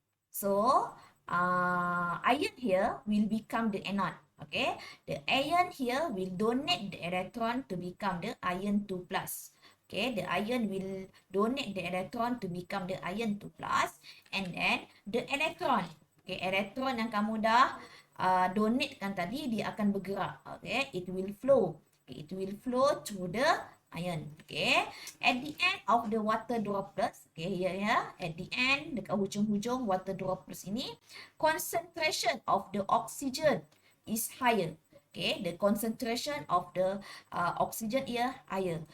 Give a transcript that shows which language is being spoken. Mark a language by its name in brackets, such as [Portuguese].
[English] So, iron here will become the anode. Okay, the iron here will donate the electron to become the iron 2+. Okay, the iron will donate the electron to become the iron 2+. And then, the electron. [Malay] Okay, electron yang kamu dah donatekan tadi, dia akan bergerak. [English] Okay, it will flow. Okay, it will flow through the iron. Okay, at the end of the water droplets, okay, here ya, at the end, [Malay] dekat hujung-hujung water droplets ini, [English] concentration of the oxygen is higher. Okay, the concentration of the oxygen here higher.